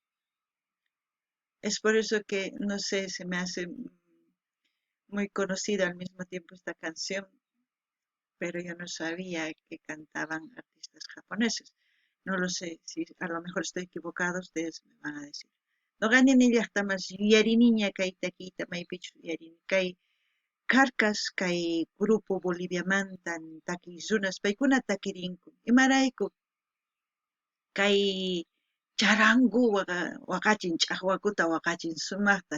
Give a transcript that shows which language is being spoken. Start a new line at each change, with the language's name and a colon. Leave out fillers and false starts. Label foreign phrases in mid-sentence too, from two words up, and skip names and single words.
Spanish: Es por eso que, no sé, se me hace muy conocida al mismo tiempo esta canción, pero yo no sabía que cantaban artistas japoneses. No lo sé, si a lo mejor estoy equivocado, ustedes me van a decir.
Quechua: No gani ni llaqtamas yuyariniña kay takiyta maypichu yuyarini kay Carcas kay grupo Boliviamanta takiy runas paykuna takirinku imarayku kay charangu waqachin ch'aqwakuta waqachin sumaqta